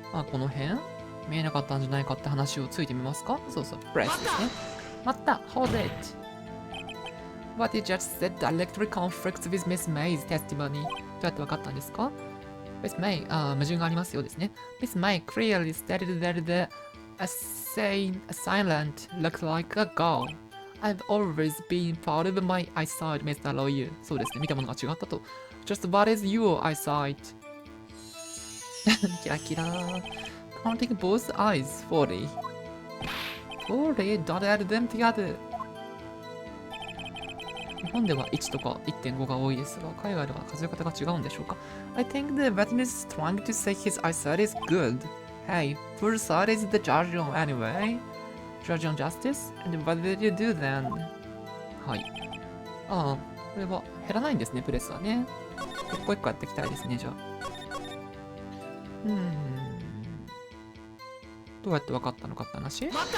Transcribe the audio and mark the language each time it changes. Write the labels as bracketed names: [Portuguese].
[Japanese] この辺見えなかったんじゃないかって話をついてみますか？そうそう、プレスですね。また、 [English] hold it. What you just said directly conflicts with Miss May's testimony. [Japanese] どうやって分かったんですか？ Miss May、矛盾がありますよですね。 [English] Miss May clearly stated that the assailant looked like a girl. I've always been proud of my eyesight, Mr. Lawyer. [Japanese] そうですね、見たものが違ったと。 [English] Just what is your eyesight? キラキラ。Counting both eyes, 40. 40? Don't add them together. [Japanese] 日本では1とか 1.5 が多いですが、海外では数え方が違うんでしょうか。 [English] I think the witness is trying to say his eyesight is good. Hey, whose side is the judge on anyway? Judge on justice? And what did you do then? はい。 [Japanese] ああ、これは減らないんですね、プレスはね。一個一個やっていきたいですね、じゃあ。どうやって分かったのかって話？